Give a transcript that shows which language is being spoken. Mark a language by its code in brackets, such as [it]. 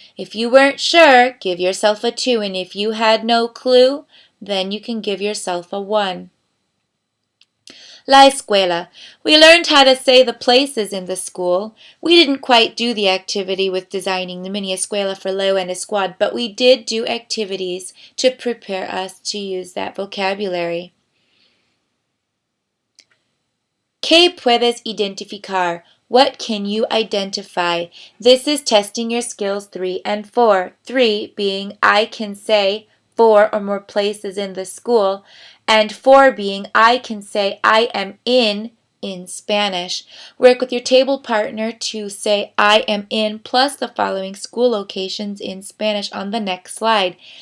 [en] If you weren't sure, give yourself a 2. And if you had no clue, then you can give yourself a 1. [es] La escuela. [en] We learned how to say the places in the school. We didn't quite do the activity with designing the mini escuela for Leo and his squad, but we did do activities to prepare us to use that vocabulary. [es] ¿Qué puedes identificar? [en] What can you identify? This is testing your skills 3 and 4. 3 being I can say 4 or more places in the school, and 4 being I can say I am in Spanish. Work with your table partner to say I am in plus the following school locations in Spanish on the next slide.